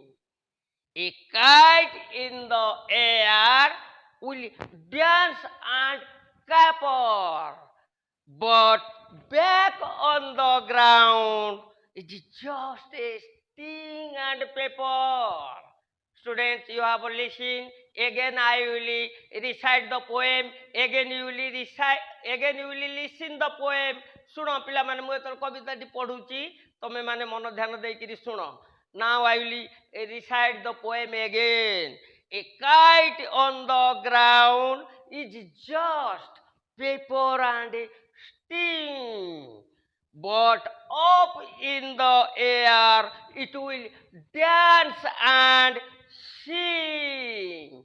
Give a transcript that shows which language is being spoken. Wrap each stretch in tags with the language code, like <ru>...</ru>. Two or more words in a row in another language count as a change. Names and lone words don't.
<en>A kite in the air will dance and caper, but back on the ground, it is just a sting and paper. Students, you have listened. Again, I will recite the poem. Again, you will recite. Again, you will listen the poem.</en> <or>ଶୁଣ ପିଲାମାନେ ମୁଁ ଏଥର କବିତାଟି ପଢ଼ୁଛି ତମେ ମାନେ ମନ ଧ୍ୟାନ ଦେଇକିରି ଶୁଣ.</or> <en>Now I will recite the poem again. A kite on the ground is just paper and sting, but up in the air it will dance and sing.</en>